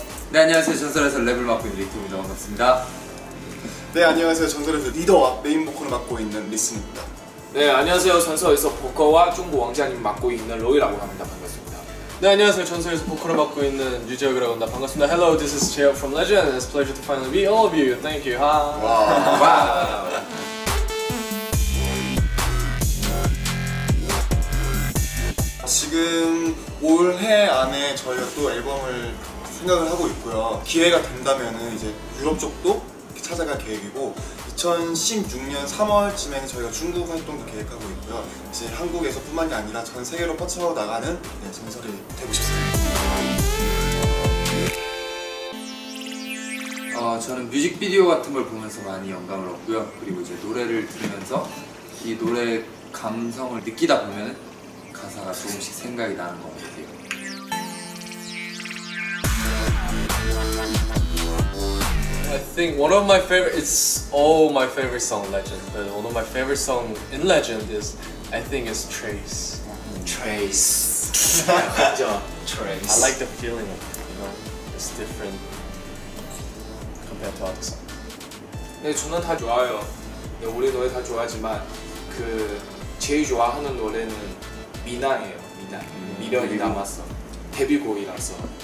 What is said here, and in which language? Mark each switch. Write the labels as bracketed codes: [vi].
[ko] 네, 안녕하세요. 전설에서 랩을 맡고 있는 리토입니다. 반갑습니다. 네, 안녕하세요. 전설에서 리더와 메인 보컬을 맡고 있는 리슨입니다. 네, 안녕하세요. 전설에서 보컬과 중국 왕자님 맡고 있는 로이라고 합니다. 반갑습니다. 네, 안녕하세요. 전설에서 보컬을 맡고 있는 유재혁이라고 합니다. 반갑습니다. [en] Hello, this is Jeok from Legend and it's a pleasure to finally meet all of you. Thank you. [ko] 와우. 지금 올해 안에 저희가 또 앨범을 생각을 하고 있고요. 기회가 된다면은 이제 유럽 쪽도 찾아갈 계획이고 2016년 3월쯤에는 저희가 중국 활동도 계획하고 있고요. 이제 한국에서뿐만이 아니라 전 세계로 뻗쳐나가는 전설이 되고 싶습니다. 저는 뮤직비디오 같은 걸 보면서 많이 영감을 얻고요. 그리고 이제 노래를 들으면서 이 노래 감성을 느끼다 보면 가사가 조금씩 생각이 나는 것 같아요. [en] I think one of my favorite, it's all my favorite song, Legend, but one of my favorite song in Legend is, I think it's Trace. Trace. Trace. I like the feeling of it, you know, it's different compared to other songs. [ko] 네, 저는 다 좋아요. 네, 우리 노래 다 좋아하지만 그 제일 좋아하는 노래는 미나예요. 미나. 미련이 남았어. 데뷔곡이라서.